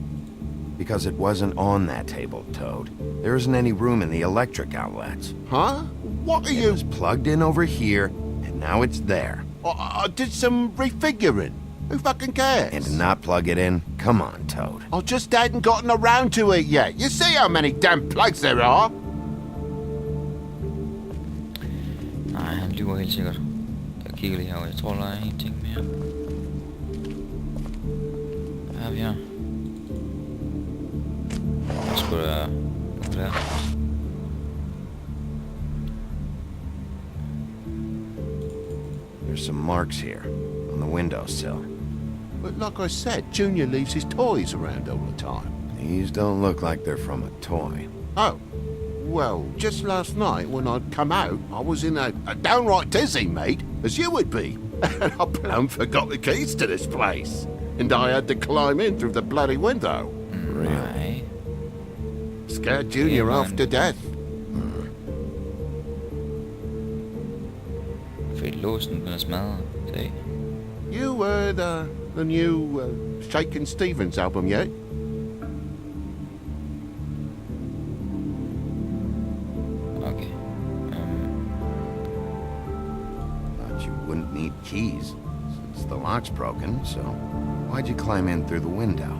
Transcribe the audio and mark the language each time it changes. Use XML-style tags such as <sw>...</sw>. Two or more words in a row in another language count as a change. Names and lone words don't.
<en>Because it wasn't on that table, Toad. There isn't any room in the electric outlets. Huh? What are It you... was plugged in over here, and now it's there. I did some refiguring. Who fucking cares? And to not plug it in? Come on, Toad. I just hadn't gotten around to it yet. You see how many damn plugs there are?</en> <da>Nej, han lyver helt sikkert. Jeg kigger lige herovre. Jeg tror, der er en ting mere. Hvad har vi her? Der skulle der... Nu der.</da> <en>There's some marks here, on the windowsill. But like I said, Junior leaves his toys around all the time. These don't look like they're from a toy. Oh, Well, just last night when I'd come out, I was in a downright dizzy, mate, as you would be. And I plumb forgot the keys to this place. And I had to climb in through the bloody window.</en> <da>Nej.</da> <en>Scared Junior half to death.</en> <da>Fordi låsen den er smadret. Se.</da> <en>You heard the new Shakin' Stevens album yet? Okay. Thought you wouldn't need keys, since the lock's broken, so why'd you climb in through the window?</en>